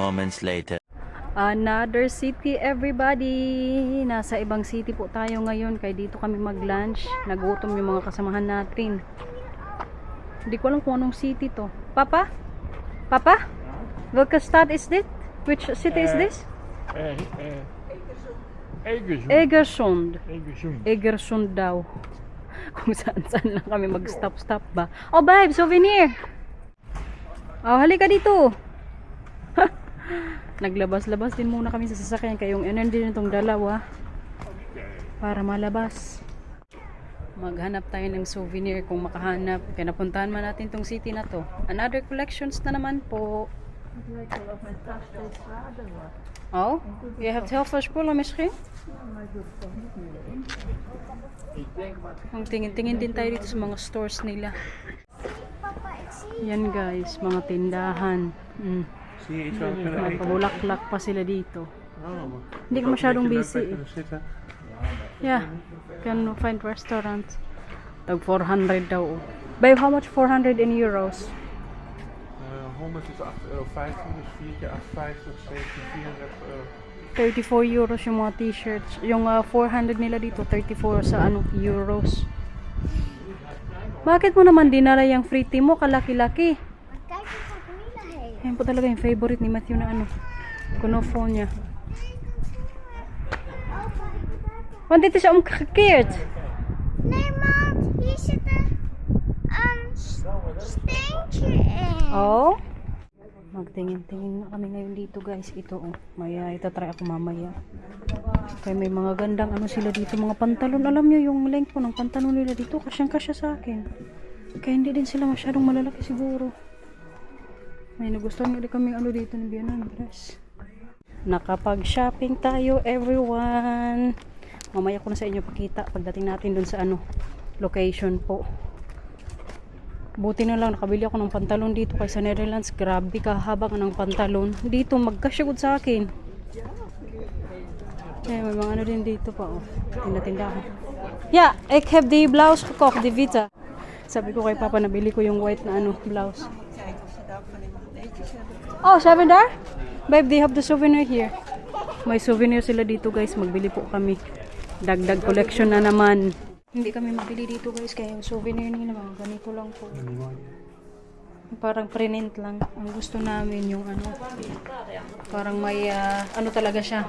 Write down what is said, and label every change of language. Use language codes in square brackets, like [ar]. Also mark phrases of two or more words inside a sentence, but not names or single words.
[en] moments later. Another city, everybody. [tl] Nasa ibang city po tayo ngayon. Kaya dito kami mag-lunch. Nagutom yung mga kasamahan natin. Hindi ko alam kung anong city to. Papa? Papa? [nl] Welke stad is dit? [en] Which city is this? Egersund. [tl] Egersund. Egersund daw. Kung saan lang kami mag-stop ba. Oh, babe, souvenir. Oh, halika dito. Naglabas-labas din muna kami sa sasakyan kaya yung energy nitong dalawa para malabas. Maghanap tayo ng souvenir kung makahanap. Kaya napuntahan man natin tong city na to. [en] Another collections [tl] na naman po. [nl] Oh, je hebt heel veel spullen misschien? [tl] Ang tingin-tingin din tayo dito sa mga stores nila. [nl] Papa, ik zie [tl] Yan guys, mga tindahan. [nl] Zie je iets waar we kunnen eten? [tl] Mapabulaklak pa sila dito. Oh, Hindi ko masyadong busy. [nl] kunnen zitten. [en] Yeah, can find restaurants. [tl] Tag 400 daw. [en] Oh. Babe, how much 400 in euros? [nl] 100 is €8,50, dus 4 keer 8,50, 17, 34 €. [tl] 34 euros yung mga t-shirts. Yung 400 nila dito, 34 sa euros. Bakit mo naman dinala yung free tea mo? Kalaki-laki. [nl] kijk eens wat Camilla heeft. [tl] Yan po talaga yung favorite ni Matthew na konofon niya. [nl] Want dit is omgekeerd. Nee, maat, hier zit een steentje in. [tl] Oh? Magtingin-tingin na kami ngayon dito guys. Ito oh. Maya, itatry ako mamaya. Kaya may mga gandang sila dito. Mga pantalon. Alam nyo yung length po ng pantalon nila dito. Kasyang-kasya sa akin. Kaya hindi din sila masyadong malalaki siguro. May nagustuhan nga din kami dito ng biyanan dress. Nakapag-shopping tayo everyone. Mamaya ko na sa inyo pakita pagdating natin dun sa location po. Buti na lang nakabili ako ng pantalon dito kaysa Netherlands. Grabe kahaba ng pantalon. Dito magkasyagod sa akin. May mga din dito pa oh. Tinda-tindahan. [nl] Ja, ik heb die blouse gekocht, die witte. [tl] Sabi ko kay Papa nabili ko yung white na blouse. [nl] Oh, seven daar? [en] Babe, they have the souvenir here. [tl] May souvenir sila dito guys. Magbili po kami. Dagdag collection na naman. Hindi kami mabili dito guys. Kaya yung souvenir nila mga ganito lang po. Parang print lang. Ang gusto namin yung parang may talaga siya.